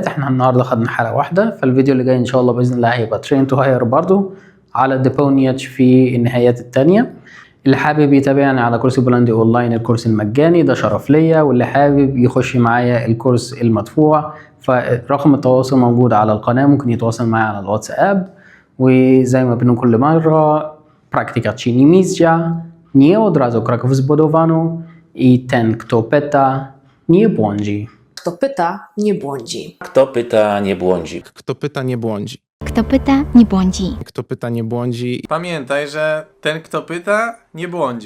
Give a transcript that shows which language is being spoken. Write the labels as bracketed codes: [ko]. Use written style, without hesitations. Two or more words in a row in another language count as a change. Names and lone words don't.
[ar] احنا النهاردة خدنا حالة واحدة، فالفيديو اللي جاي إن شاء الله بإذن الله هيبقى [en] train to higher [ar] برضو على الديبونيتش في النهايات التانية. اللي حابب يتابعني على كورس بولندي اونلاين الكورس المجاني ده شرف ليا، واللي حابب يخش معايا الكورس المدفوع فرقم التواصل موجود على القناة، ممكن يتواصل معايا على الواتساب. وزي ما بنقول كل مرة [pl] praktyka czyni mistrza, nie od razu kroków zbudowano i ten kto pyta nie błądzi. Kto pyta, nie błądzi. Kto pyta, nie błądzi. Kto pyta, nie błądzi. Kto pyta, nie błądzi. Kto pyta, nie błądzi. Pamiętaj, że ten kto pyta, nie błądzi.